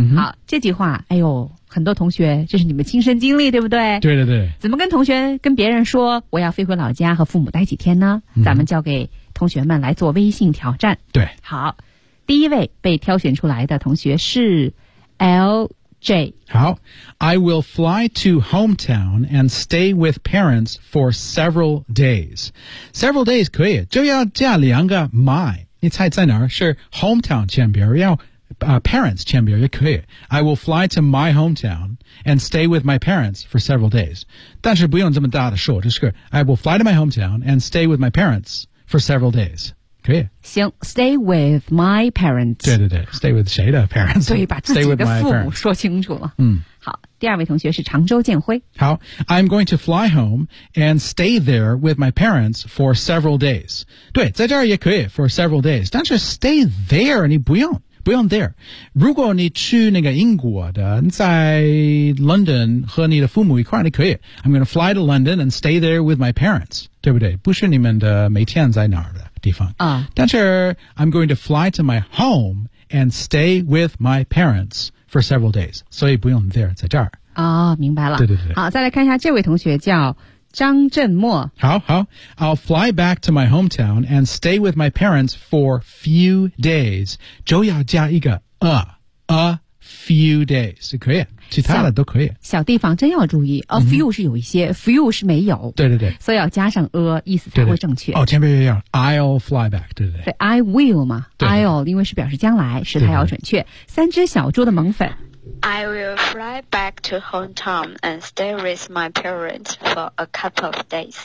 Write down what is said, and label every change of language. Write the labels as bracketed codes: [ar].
[zh] 好，这句话，哎呦，很多同学，这是你们亲身经历，对不对？对对对。怎么跟同学、跟别人说我要飞回老家和父母待几天呢？咱们交给同学们来做微信挑战。对。好。第一位被挑选出来的同学是 LJ。 [en] 好 ，I will fly to hometown and stay with parents for several days. Several days [zh] 可以，就要加两个 my。你猜在哪儿？是 hometown 前边，要、parents 前边也可以。 [en] I will fly to my hometown and stay with my parents for several days. [zh] 但是不用这么大的说，就是 [en] I will fly to my hometown and stay with my parents for several days. [zh] 可以 [en] 行 ，stay with my parents。 [zh] 对对对 ， [en] stay with [zh] 谁的 parents？所以把自己的父母说清楚了。好，第二位同学是常州建辉。 [en] 好 ，I'm going to fly home and stay there with my parents for several days。 [zh] 对，在这儿也可以 [en] for several days， [zh] 但是 [en] stay there [zh] 你不用 there。如果你去那个英国的，在 London 和你的父母一块儿，你可以 ， [en] I'm going to fly to London and stay there with my parents， [zh] 对不对？不是你们的每天在哪儿的。但是 [en] I'm going to fly to my home and stay with my parents for several days. [zh] 所以不用 there, 在这儿。哦，明白了。对对对。好，再来看一下这位同学叫张振墨。好好。 [en] I'll fly back to my hometown and stay with my parents for few days. [zh] 就要加一个 [en] a few days. [zh] 可以。其他的都可以。小地方真要注意 ， [en] a few [zh] 是有一些 ，few 是没有。对对对，所以要加上 a， 意思才会正确。对对哦，前面要 [en] I'll fly back， [zh] 对对对。对 ， [en] I will [zh] 嘛对对， [en] I'll [zh] 因为是表示将来，时态要准确对对。三只小猪的萌粉 [en] ，I will fly back to hometown and stay with my parents for a couple of days。